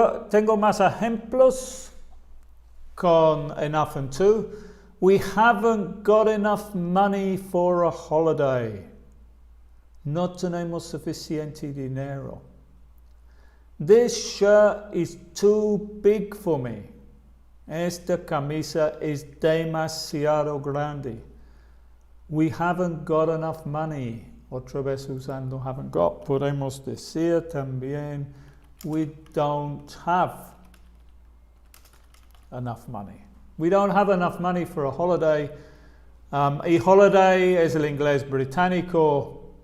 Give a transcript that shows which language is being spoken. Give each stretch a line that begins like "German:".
Spanish: Tengo más ejemplos con enough and to.
English: We haven't got enough money for a holiday.
Spanish: No tenemos suficiente dinero.
English: This shirt is too big for me.
Spanish: Esta camisa es demasiado grande.
English: We haven't got enough money.
Spanish: Otra vez usando
English: haven't got.
Spanish: Podemos decir también
English: we don't have enough money. We don't have enough money for a holiday.
Spanish: Y holiday es el inglés británico.